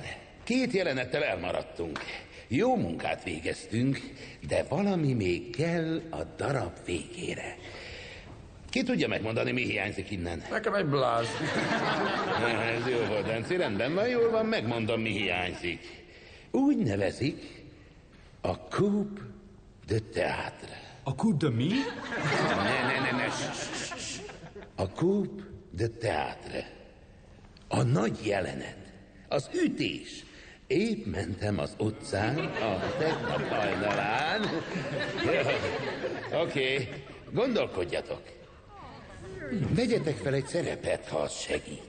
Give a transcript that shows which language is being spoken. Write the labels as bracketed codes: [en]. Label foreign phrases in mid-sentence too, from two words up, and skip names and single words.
[hu] 2 jelenettel elmaradtunk. Jó munkát végeztünk, de valami még kell a darab végére. Ki tudja megmondani, mi hiányzik innen? Nekem egy bláz. Ez jó volt, Danci, rendben van, jól van, megmondom, mi hiányzik. Úgy nevezik a [fr] Coupe de Théâtre. [hu] A [fr] Coupe de [hu] mi? Ne. A [fr] Coupe de Théâtre. [hu] A nagy jelenet. Az ütés. Épp mentem az utcán, a tegnap hajnalán. Oké, gondolkodjatok. Vegyetek fel egy szerepet, ha az segít.